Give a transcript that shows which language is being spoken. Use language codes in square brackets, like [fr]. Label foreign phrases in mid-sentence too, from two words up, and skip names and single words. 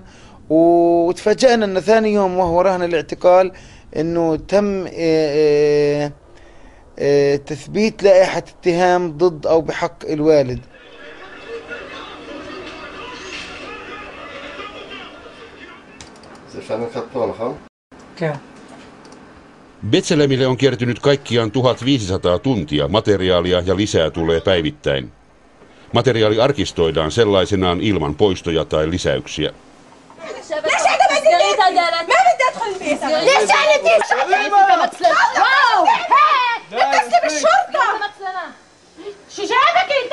[ar] وتفاجأنا أن ثاني يوم وهو رهن الاعتقال أنه تم تثبيت لائحة اتهام ضد أو بحق الوالد. [fi] Betselemille on kertynyt kaikkiaan 1500 tuntia materiaalia ja lisää tulee päivittäin. Materiaali arkistoidaan sellaisenaan ilman poistoja tai lisäyksiä. [ar] شو جابك